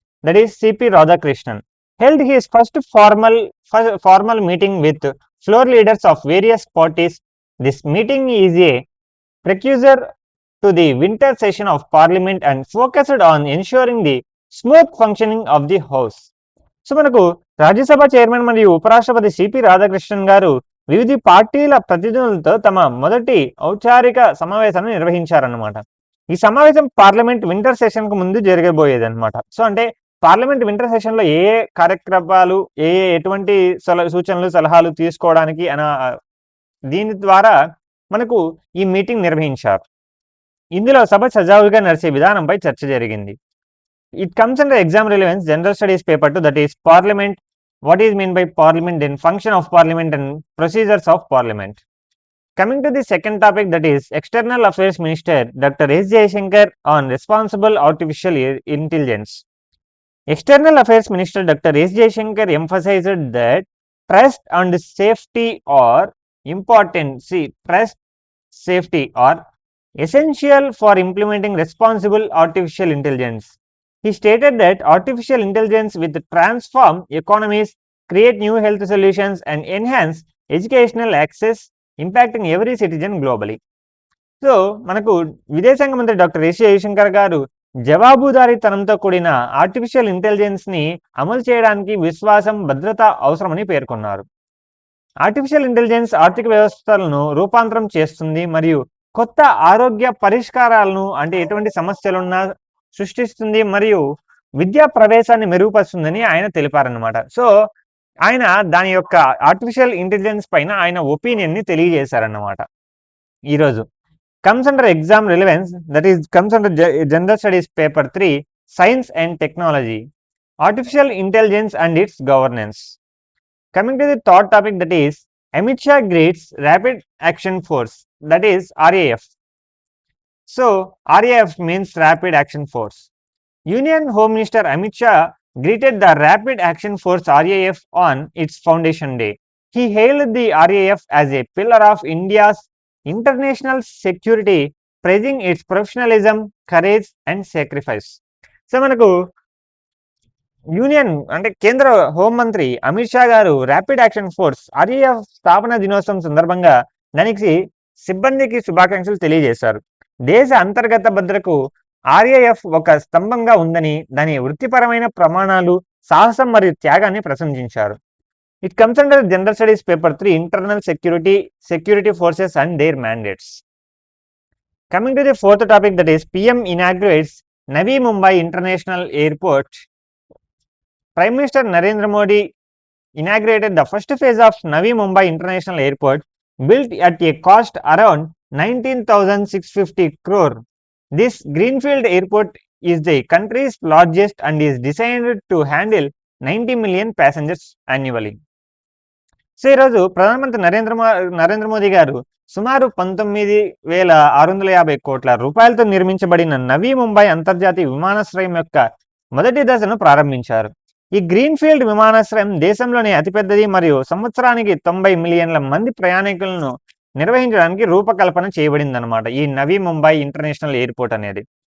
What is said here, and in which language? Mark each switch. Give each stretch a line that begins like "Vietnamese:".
English: That is CP Radhakrishnan held his first formal meeting with floor leaders of various parties. This meeting is a precursor to the winter session of Parliament and focused on ensuring the smooth functioning of the House.
Telugu: So మనకు Rajya Sabha chairman మరియు ఉపరాష్ట్రపతి CP Radhakrishnan గారు వివిధ పార్టీల ప్రతినిధులతో తమ మొదటి ఔపచారిక సమావేశాన్ని నిర్వహించారన్నమాట. ఈ సమావేశం పార్లమెంట్ వింటర్ సెషన్ కు ముందు జరగబోయేది అనమాట. సో అంటే పార్లమెంట్ వింటర్ సెషన్ లో ఏ కార్యక్రమాలు ఎటువంటి సూచనలు సలహాలు తీసుకోవడానికి దీని ద్వారా మనకు ఈ మీటింగ్ నిర్వహించారు. ఇందులో సభ సజావుగా నడిచే విధానంపై చర్చ జరిగింది.
English: It comes under exam relevance general studies paper 2, that is parliament, what is meant by parliament, then function of parliament and procedures of parliament. Coming to the second topic, that is external affairs minister Dr. S Jaishankar on responsible artificial intelligence. External affairs minister Dr. S Jaishankar emphasized that trust and safety are important. See, trust, safety are essential for implementing responsible artificial intelligence. He stated that artificial intelligence will transform economies, create new health solutions, and enhance educational access, impacting every citizen globally.
Telugu: So మనకు విదేశాంగ మంత్రి doctor yes Jayashankar గారు జవాబుదారీతనంతో కూడిన artificial intelligence ని అమలు చేయడానికి విశ్వాసం, భద్రత అవసరమని పేర్కొన్నారు. ఆర్టిఫిషియల్ ఇంటెలిజెన్స్ ఆర్థిక వ్యవస్థలను రూపాంతరం చేస్తుంది మరియు కొత్త ఆరోగ్య పరిష్కారాలను, అంటే ఎటువంటి సమస్యలున్నా సృష్టిస్తుంది మరియు విద్యా ప్రవేశాన్ని మెరుగుపరుస్తుందని ఆయన తెలిపారన్నమాట. సో ఆయన దాని యొక్క ఆర్టిఫిషియల్ ఇంటెలిజెన్స్ పైన ఆయన ఒపీనియన్ ని తెలియజేశారన్నమాట.
English: ఈరోజు comes under exam relevance, that is comes under general studies paper 3 science and technology, artificial intelligence and its governance. Coming to the third topic, that is Amit Shah greets Rapid Action Force, that is RAF. So RAF means Rapid Action Force. Union Home Minister Amit Shah greeted the Rapid Action Force RAF on its foundation day. He hailed the RAF as a pillar of India's international security, praising its professionalism, courage and sacrifice.
Telugu: So మనకు union అంటే కేంద్ర హోంమంత్రి అమిత్ షా గారు rapid action force RAF స్థాపన దినోత్సవం సందర్భంగా దానికి సిబ్బందికి శుభాకాంక్షలు తెలియజేశారు. దేశ అంతర్గత భద్రతకు ఆర్ఏఎఫ్ ఒక స్తంభంగా ఉందని, దాని వృత్తిపరమైన ప్రమాణాలు, సాహసం మరియు త్యాగాన్ని ప్రశంసించారు.
English: It comes under general studies paper 3 internal security forces and their mandates. Coming to the fourth topic, that is PM inaugurates Navi Mumbai international airport. Prime Minister Narendra Modi inaugurated the first phase of Navi Mumbai International Airport, built at a cost around 19,650 crore. This greenfield airport is the country's largest and is designed to handle 90 million passengers annually.
Telugu: So ఈరోజు ప్రధానమంత్రి నరేంద్ర మోదీ గారు సుమారు 19,650 కోట్ల రూపాయలతో నిర్మించబడిన నవీ ముంబై అంతర్జాతీయ విమానాశ్రయం యొక్క మొదటి దశను ప్రారంభించారు. ఈ గ్రీన్ఫీల్డ్ విమానాశ్రయం దేశంలోనే అతిపెద్దది మరియు సంవత్సరానికి 90 మిలియన్ల మంది ప్రయాణికులను నిర్వహించడానికి రూపకల్పన చేయబడిందన్నమాట ఈ నవీ ముంబై ఇంటర్నేషనల్ ఎయిర్పోర్ట్ అనేది.